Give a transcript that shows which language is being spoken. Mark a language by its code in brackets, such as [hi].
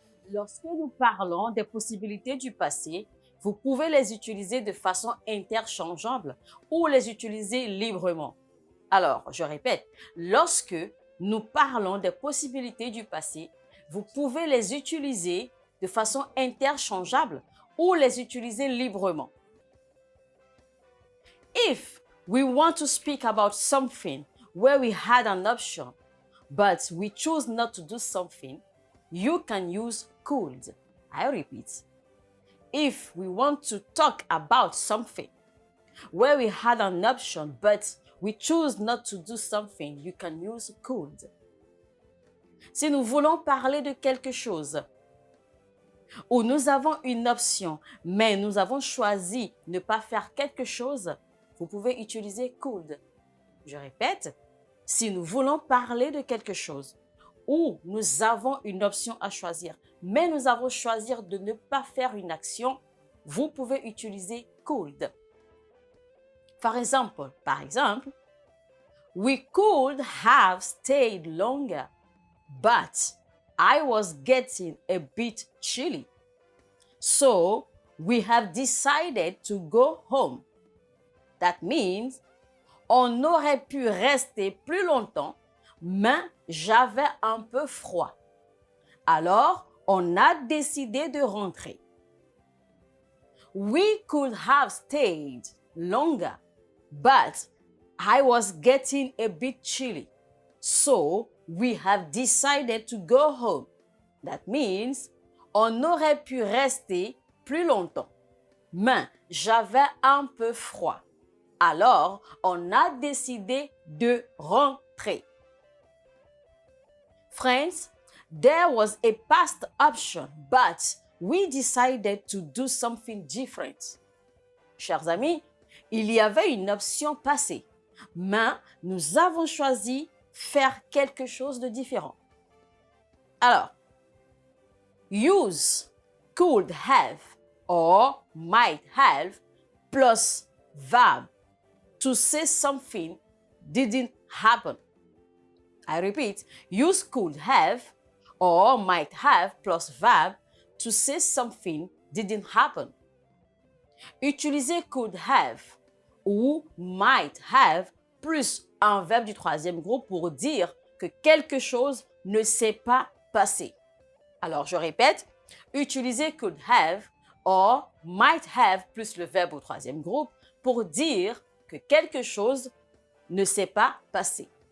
[fr] Lorsque nous parlons des possibilités du passé, vous pouvez les utiliser de façon interchangeable ou les utiliser librement. Alors, je répète, lorsque nous parlons des possibilités du passé, vous pouvez les utiliser de façon interchangeable ou les utiliser librement. [en] If we want to speak about something where we had an option, but we chose not to do something, you can use could. I repeat. If we want to talk about something where we had an option, but we choose not to do something, you can use could. [fr] Si nous voulons parler de quelque chose où nous avons une option, mais nous avons choisi ne pas faire quelque chose, vous pouvez utiliser could. Je répète, si nous voulons parler de quelque chose où nous avons une option à choisir, mais nous avons choisi de ne pas faire une action, vous pouvez utiliser could. Par exemple, [en] we could have stayed longer, but I was getting a bit chilly. So we have decided to go home. That means, [fr] on aurait pu rester plus longtemps, mais j'avais un peu froid. Alors, on a décidé de rentrer. [en] We could have stayed longer, but I was getting a bit chilly. So we have decided to go home. That means, [fr] on aurait pu rester plus longtemps, mais j'avais un peu froid. Alors, on a décidé de rentrer. [en] Friends, there was a past option, but we decided to do something different. [fr] Chers amis, il y avait une option passée, mais nous avons choisi faire quelque chose de différent. [en] Alors, use could have or might have plus verb to say something didn't happen. I repeat, use could have or might have plus verb to say something didn't happen. [fr] Utilisez could have ou might have plus un verbe du troisième groupe pour dire que quelque chose ne s'est pas passé. Alors, je répète, utilisez [en] could have or might have [fr] plus le verbe au troisième groupe pour dire que quelque chose ne s'est pas passé.